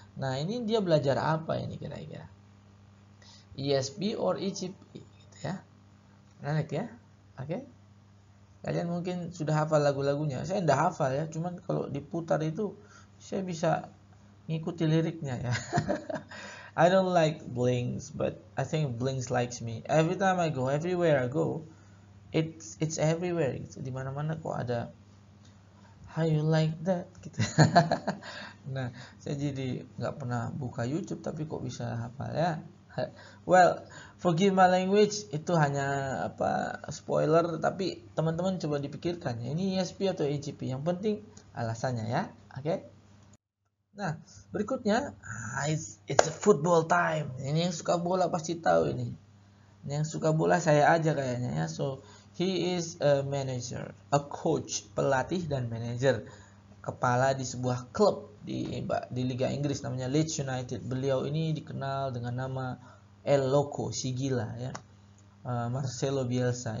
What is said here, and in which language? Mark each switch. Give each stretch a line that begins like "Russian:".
Indonesian: Nah, ini dia belajar apa ini kira-kira? ESP or EGP gitu ya. Menarik ya. Oke. Kalian mungkin sudah hafal lagu-lagunya. Saya tidak hafal ya, cuman kalau diputar itu saya bisa ngikuti liriknya ya.
English: I don't like Blinks, but I think Blinks likes me. Every time I go, everywhere I go, it's everywhere gitu.
Indonesian: Di mana-mana kok ada
English: how you like that
Indonesian: gitu. Nah, saya jadi nggak pernah buka YouTube tapi kok bisa hafal ya.
English: Well, forgive my language,
Indonesian: itu hanya spoiler, tapi teman-teman coba dipikirkan ya, ini ESP atau EGP, yang penting alasannya ya. Oke.
English: Nah, berikutnya it's a football time.
Indonesian: Ini yang suka bola pasti tahu ini. Yang suka bola saya aja kayaknya ya.
English: So he is a manager, a coach,
Indonesian: pelatih dan manager, kepala di sebuah klub di Liga Inggris namanya Leeds United. Beliau ini dikenal dengan nama El Loco, si gila ya, Marcelo Bielsa.